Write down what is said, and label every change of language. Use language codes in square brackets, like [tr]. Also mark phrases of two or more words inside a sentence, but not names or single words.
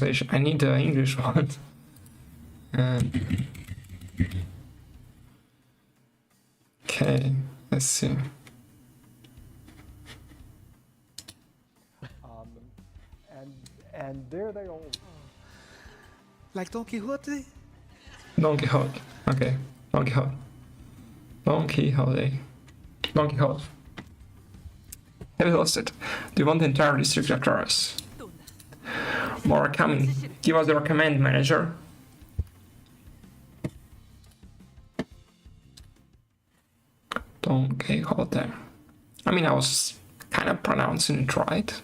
[en] I need the English one. Okay, let's see. And there they all. Like Don Quixote? Don Quixote. Okay, Don Quixote. Don Quixote. Don Quixote. Have you lost it? Do you want the entire district after us? More are coming. Give us your command, manager. Don Quixote. I mean, I was kind of pronouncing it right.